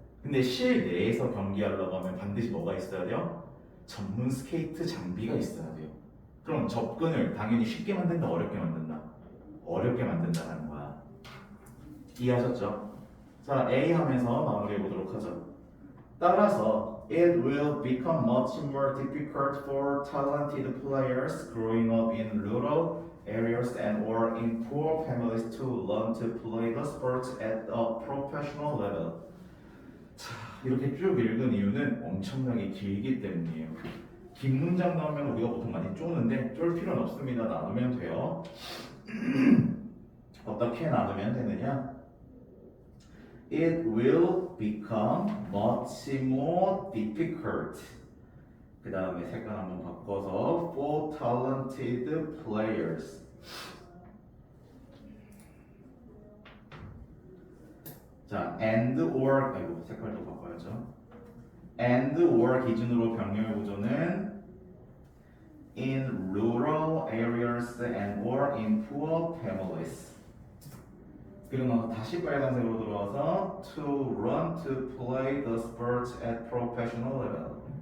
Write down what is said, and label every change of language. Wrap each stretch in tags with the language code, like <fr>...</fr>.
<ko>근데 실내에서 경기하려고 하면 반드시 뭐가 있어야 돼요? 전문 스케이트 장비가 있어야 돼요. 그럼 접근을 당연히 쉽게 만든다, 어렵게 만든다? 어렵게 만든다는 거야. 이해하셨죠? 자, A 하면서 마무리해 보도록 하죠. 따라서</ko> <en>it will become much more difficult for talented players growing up in rural areas and or in poor families to learn to play the sports at a professional level.</en> <ko>자, 이렇게 쭉 읽은 이유는 엄청나게 길기 때문이에요. 긴 문장 나오면 우리가 보통 많이 쪼는데 쫄 필요는 없습니다. 나누면 돼요. 어떻게 나누면 되느냐?</ko> <en>It will become much more difficult.</en> <ko>그 다음에 색깔 한번 바꿔서</ko> <en>for talented players.</en> <ko>자, and or 아이고 색깔도 바꿔야죠.</ko> <en>and or</en> <ko>기준으로 병렬 구조는</ko> <en>in rural areas and or in poor families.</en> <ko>그리고 다시 빨간색으로 들어와서</ko> <en>to run to play the sports at professional level.</en>